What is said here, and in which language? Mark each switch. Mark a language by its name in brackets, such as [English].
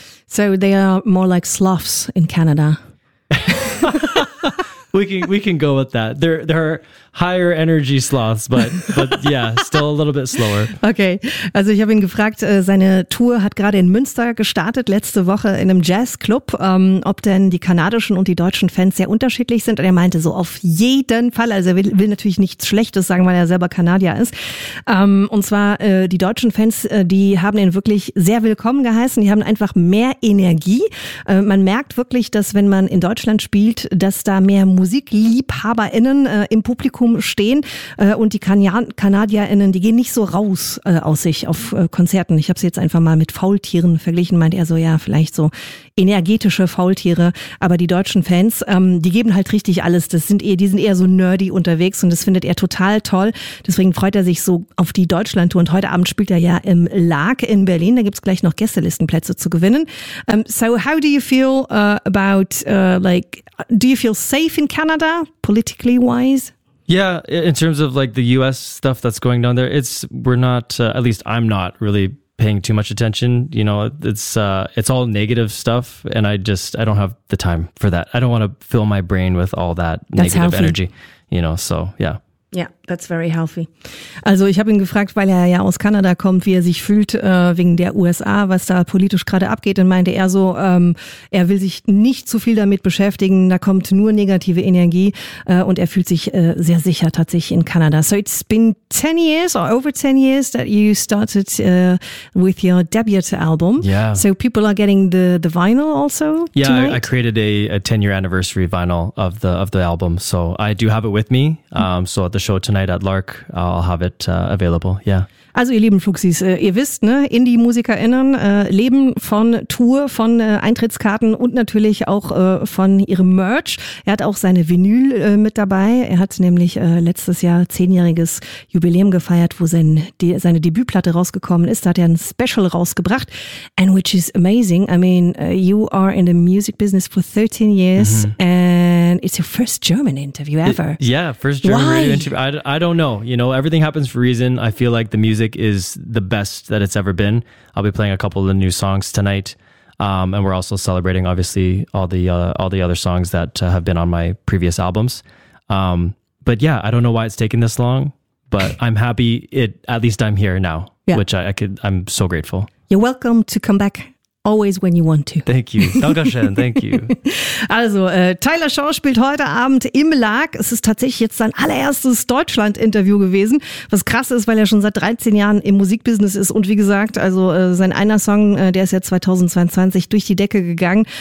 [English] So they are more like sloths in Canada. we can go with that. There are higher energy sloths, but yeah, still a little bit slower. Okay. [German] Also ich habe ihn gefragt, seine Tour hat gerade in Münster gestartet, letzte Woche in einem Jazzclub, ob denn die kanadischen und die deutschen Fans sehr unterschiedlich sind. Und er meinte so, auf jeden Fall, also er will natürlich nichts Schlechtes sagen, weil er selber Kanadier ist. Und zwar die deutschen Fans, die haben ihn wirklich sehr willkommen geheißen. Die haben einfach mehr Energie. Man merkt wirklich, dass wenn man in Deutschland spielt, dass da mehr MusikliebhaberInnen im Publikum stehen und die KanadierInnen, die gehen nicht so raus aus sich auf Konzerten. Ich habe sie jetzt einfach mal mit Faultieren verglichen, meint er so, ja, vielleicht so energetische Faultiere, aber die deutschen Fans, die geben halt richtig alles. Die sind eher so nerdy unterwegs und das findet er total toll. Deswegen freut er sich so auf die Deutschlandtour und heute Abend spielt er ja im LAAG in Berlin. Da gibt's gleich noch Gästelistenplätze zu gewinnen. [English] So how do you feel about like, do you feel safe in Canada politically wise? Yeah, in terms of like the US stuff that's going down there, at least I'm not really paying too much attention. You know, it's all negative stuff and I don't have the time for that. I don't want to fill my brain with all that that's negative healthy energy, you know, so yeah. Yeah, that's very healthy. [German] Also ich habe ihn gefragt, weil er ja aus Kanada kommt, wie er sich fühlt wegen der USA, was da politisch gerade abgeht. Und meinte er so, er will sich nicht zu viel damit beschäftigen, da kommt nur negative Energie und er fühlt sich sehr sicher tatsächlich in Kanada. [English] So it's been 10 years or over 10 years that you started with your debut album. Yeah. So people are getting the vinyl also? Yeah, I created a 10-year anniversary vinyl of the album. So I do have it with me. So at the show tonight at LAAG, I'll have it available, yeah. [German] Also ihr lieben Fluxis, ihr wisst, ne, Indie-MusikerInnen leben von Tour, von Eintrittskarten und natürlich auch von ihrem Merch. Er hat auch seine Vinyl mit dabei. Er hat nämlich letztes Jahr 10-jähriges Jubiläum gefeiert, wo seine Debütplatte rausgekommen ist. Da hat er ein Special rausgebracht. [English] And which is amazing. I mean, you are in the music business for 13 years and it's your first German interview ever. First German Why? Radio interview. I don't know. You know, everything happens for a reason. I feel like the music is the best that it's ever been. I'll be playing a couple of the new songs tonight, and we're also celebrating, obviously, all the other songs that have been on my previous albums. But yeah, I don't know why it's taken this long, but I'm happy. At least I'm here now, which I'm so grateful. You're welcome to come back. Always when you want to. Thank you. Dankeschön, thank you. [German] Also, Tyler Shaw spielt heute Abend im LAAG. Es ist tatsächlich jetzt sein allererstes Deutschland-Interview gewesen. Was krass ist, weil er schon seit 13 Jahren im Musikbusiness ist. Und wie gesagt, also sein einer Song, der ist ja 2022 durch die Decke gegangen.